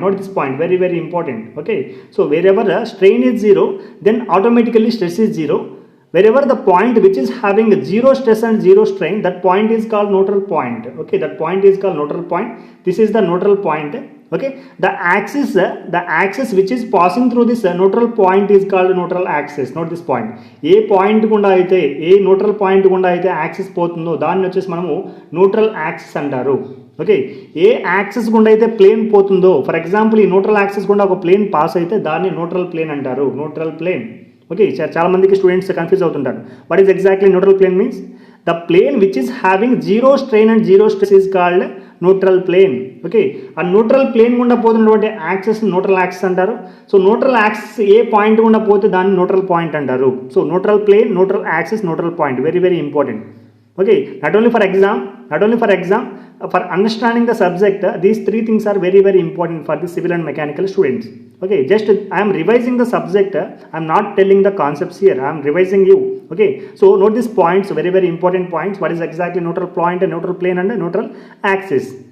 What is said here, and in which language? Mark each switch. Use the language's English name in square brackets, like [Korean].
[English] Note this point, very very important. Okay, so wherever the strain is zero, then automatically stress is zero. Wherever the point which is having zero stress and zero strain, that point is called neutral point. Okay, that point is called neutral point. This is the neutral point. Okay, the axis which is passing through this neutral point is called neutral axis. Note this point. [Telugu] ఏ point గుండా అయితే, ఏ neutral point గుండా అయితే axis పోతుందో దాన్ని వచ్చేసి మనము neutral axis అంటారు. Okay, ఏ axis గుండా అయితే ప్లేన్ పోతుందో, ఫర్ ఎగ్జాంపుల్ ఈ న్యూట్రల్ యాక్సిస్ గుండా ఒక ప్లేన్ పాస్ అయితే దాన్ని న్యూట్రల్ ప్లేన్ అంటారు. ఓకే, చాలా మందికి స్టూడెంట్స్ కన్ఫ్యూజ్ అవుతుంటారు. [English] What is exactly neutral plane means? The plane which is having zero strain and zero stress is called neutral plane. [Telugu] Okay, ఆ న్యూట్రల్ ప్లేన్ గుండా పోతున్నటువంటి యాక్సిస్ న్యూట్రల్ యాక్సిస్ అంటారు. So neutral axis ఏ point గుండా పోతే దాన్ని neutral point అంటారు. [English] So neutral plane, neutral axis, neutral point, very very important. Okay, not only for exam, for understanding the subject, these three things are very very important for the civil and mechanical students. Okay, just I am revising the subject, I am not telling the concepts here, I am revising you. Okay, so note these points, very very important points. What is exactly neutral point and neutral plane and neutral axis?